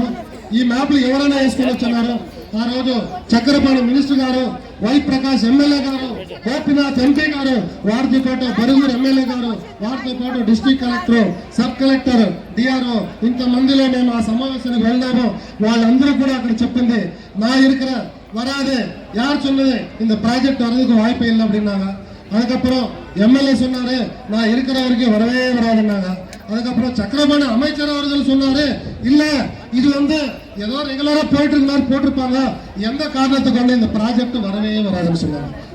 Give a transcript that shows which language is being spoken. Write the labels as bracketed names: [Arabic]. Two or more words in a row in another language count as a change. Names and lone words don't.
[Telugu] ఈ మ్యాప్లు ఎవరైనా వేసుకొని వచ్చన్నారు. ఆ రోజు చక్రపాణి మినిస్టర్ గారు, వై ప్రకాష్ ఎమ్మెల్యే గారు, గోపినాథ్ ఎంపీ గారు, వారితో పాటు బరుగురు ఎమ్మెల్యే గారు, వారితో పాటు [English] district collector, sub collector, [Telugu] డిఆర్ఓ, ఇంతమందిలో మేము ఆ సమావేశానికి వెళ్ళాము. వాళ్ళందరూ కూడా అక్కడ చెప్పింది, [Tamil] நான் இருக்கிற வராது, யார் சொன்னது இந்த ப்ராஜெக்ட் வர்றதுக்கு வாய்ப்பு இல்லை அப்படின்னாங்க. அதுக்கப்புறம் எம்எல்ஏ சொன்னாரு, நான் இருக்கிற வரைக்கும் வரவே வராதுன்னாங்க. அதுக்கப்புறம் சக்கரபாணி அமைச்சர் அவர்கள் சொன்னாரு, இல்ல இது ஏதோ ரெகுலரா போயிட்டு இருக்க மாதிரி போட்டிருப்பாங்க, எந்த காரணத்தை கொண்டு இந்த ப்ராஜெக்ட் வரவே வராதுன்னு சொன்னாங்க.